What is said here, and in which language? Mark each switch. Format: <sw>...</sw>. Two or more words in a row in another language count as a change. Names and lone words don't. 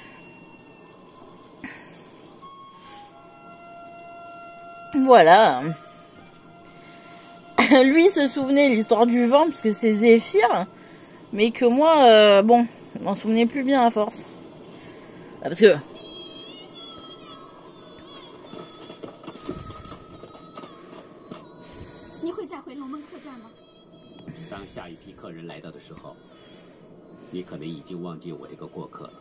<fr>Voilà. Lui se souvenait l'histoire du vent parce que c'est Zéphyr, mais que moi, bon, je m'en souvenais plus bien à force. Parce que...</fr> <zh>当下一批客人来到的时候，你可能已经忘记我这个过客了。</zh>